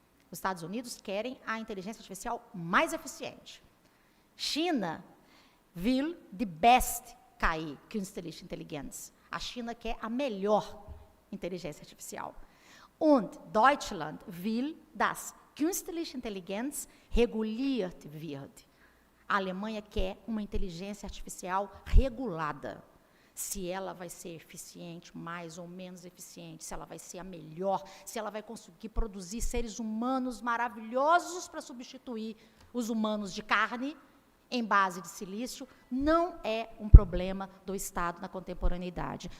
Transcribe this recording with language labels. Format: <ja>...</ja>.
<pt>Os Estados Unidos querem a inteligência artificial mais eficiente.</pt> <de>China will die beste KI, Künstliche Intelligenz.</de> <pt>A China quer a melhor inteligência artificial.</pt> <de>Und Deutschland will, dass Künstliche Intelligenz reguliert wird.</de> <pt>A Alemanha quer uma inteligência artificial regulada. Se ela vai ser eficiente, mais ou menos eficiente, se ela vai ser a melhor, se ela vai conseguir produzir seres humanos maravilhosos para substituir os humanos de carne, em base de silício, não é um problema do Estado na contemporaneidade.</pt>